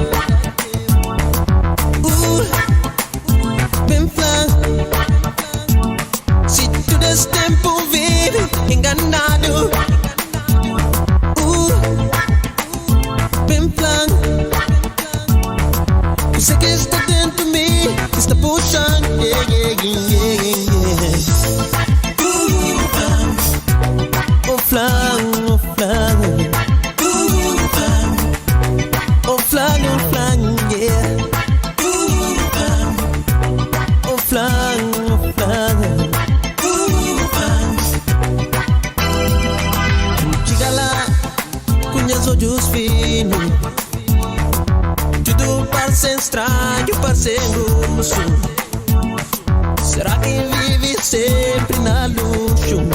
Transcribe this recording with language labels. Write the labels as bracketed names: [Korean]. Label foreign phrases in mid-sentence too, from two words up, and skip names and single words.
[Portuguese] Bem flan, se todo esse tempo vive enganado. Bem flan. Sei que está dentro de mim, está puxando, [English] yeah, yeah, yeah, yeah. [Portuguese] Oh flan, oh flan. Oh flan, yeah. Oh flan, oh flan. Chega lá, conheço olhos finos. Tudo parece estranho, parece luxo. Será que vive sempre na luxo?